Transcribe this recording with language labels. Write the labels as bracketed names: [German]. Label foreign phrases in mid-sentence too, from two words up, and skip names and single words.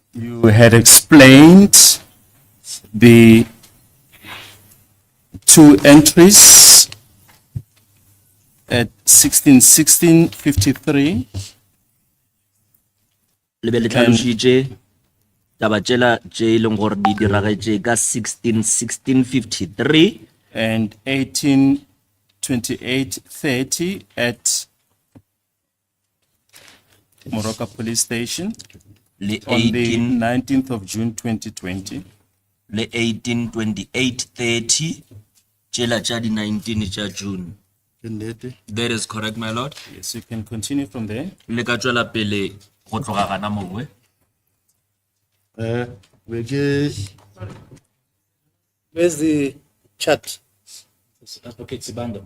[English] You had explained the two entries at 16:53 [Tswana] le be le tlhalositse taba tsela tse e leng gore di diragetse ka 16:53 [English] and 18:28:30 at Moroka Police Station [Tswana] le [English] on the 18 19th of June 2020. [Tswana] le 18:28:30 tsela tša di 19 tša June. [English] That is correct, my lord. Yes, you can continue from there. [Tswana] Le ka tswela pele go tloga gana mongwe. [English] Where's the chat? Advocate Sibanda.